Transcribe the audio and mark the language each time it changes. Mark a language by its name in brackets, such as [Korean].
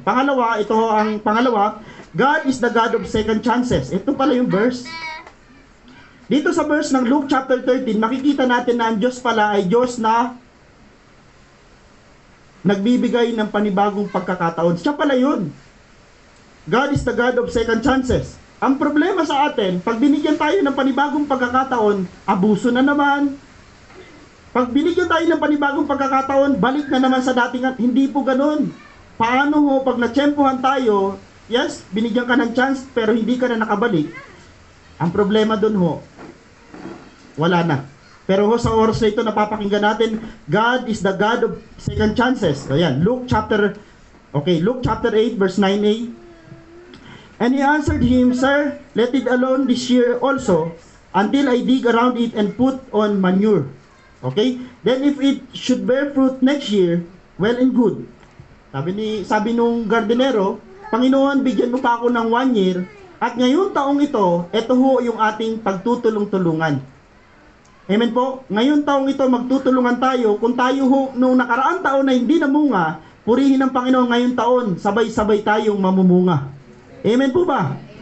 [Filipino] Ito ho ang pangalawa, [English] God is the God of second chances. [Filipino] Ito pala yung verse. Dito sa verse ng Luke chapter 13, makikita natin na ang Diyos pala ay Diyos na nagbibigay ng panibagong pagkakataon. Siya pala yun. [English] God is the God of second chances. [Filipino] Ang problema sa atin, pag binigyan tayo ng panibagong pagkakataon, abuso na naman. Pag binigyan tayo ng panibagong pagkakataon, balik na naman sa datingan. Hindi po ganun. Paano ho, pag natsyempohan tayo, yes, binigyan ka ng chance, pero hindi ka na nakabalik. Ang problema dun ho, wala na. Pero ho, sa oras na ito, napapakinggan natin, [English] God is the God of second chances. Ayan, Luke chapter 8, verse 9a. And he answered him, Sir, let it alone this year also, until I dig around it and put on manure. Okay? Then if it should bear fruit next year, well and good. [Filipino] Sabi nung gardenero, Panginoon, bigyan mo pa ako ng 1 year, at ngayong taong ito ho yung ating pagtutulong-tulungan. Amen po? Ngayong taong ito, magtutulungan tayo. Kung tayo ho, nung nakaraang taon na hindi namunga, purihin ng Panginoon ngayong taon, sabay-sabay tayong mamumunga. Amen po ba?